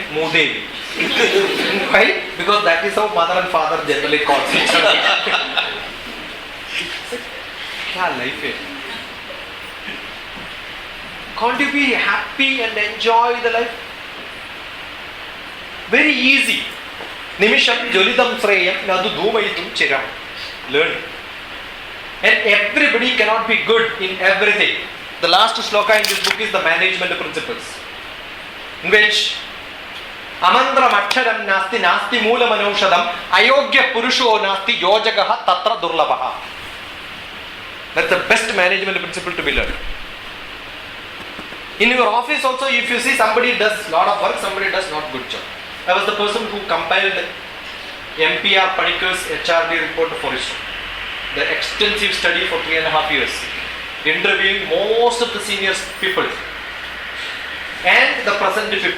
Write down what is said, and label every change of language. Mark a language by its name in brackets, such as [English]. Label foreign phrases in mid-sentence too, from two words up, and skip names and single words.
[English] Moodevi. Why? Because that is how mother and father generally call each other. [Hindi] Kya life hai? [English] Can't you be happy and enjoy the life? Very easy. [Sanskrit] Nimisham jolidam shreyam nadu dhumaitum chiram. [English] Learn. And everybody cannot be good in everything. The last sloka in this book is the management principles, in which [Sanskrit] amandram aksharam nasti nasti moolam anaushadam ayogya purusho nasti yojagaha tatra durlabhaha. [English] That's the best management principle to be learned. In your office also, if you see somebody does lot of work, somebody does not good job. I was the person who compiled MPR Panikar's HRD report for ISRO. The extensive study for 3.5 years, interviewing most of the senior people and the present people.